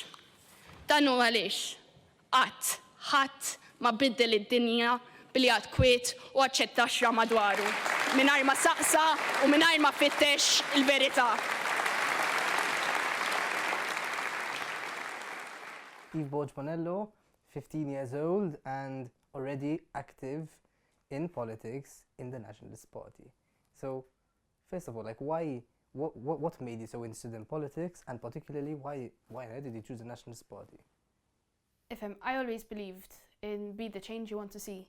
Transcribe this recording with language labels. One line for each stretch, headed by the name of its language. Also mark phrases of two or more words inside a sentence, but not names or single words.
Maltese: Dan hu għaliex ħadd ma biddel id-dinja billi għad kwiet u aċċetta xra madwaru, mingħajr ma saqsa u mingħajr ma fittex il-verità.
English: Eve Borg Bonello, 15 years old and already active in politics in the Nationalist Party. So, first of all, like, what made you so interested in politics, and particularly why did you choose the Nationalist Party? I always believed in be the change you want to see.